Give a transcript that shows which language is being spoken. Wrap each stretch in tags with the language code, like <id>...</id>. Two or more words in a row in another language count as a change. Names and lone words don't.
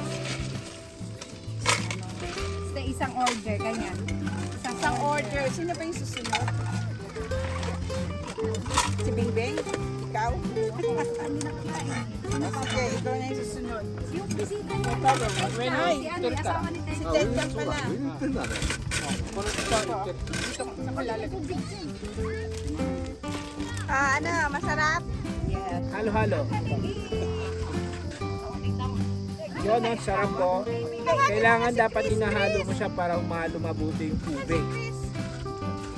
<tl>Basta isang order, ganyan. Isang order. Sino ba yung susunod? Si Bingbing? Ikaw? Okay, ikaw na yung susunod. Yung bisita niya. Ay, Si ano, yung asawa ni Ted. Ted lang pala.</tl> <ja>言ってんだね。</ja> <tl>Ano, masarap? Yes. Halo-halo. Yun ang sarap ko. Kailangan dapat inahalo mo siya para humalo mabuti yung tubig.</tl>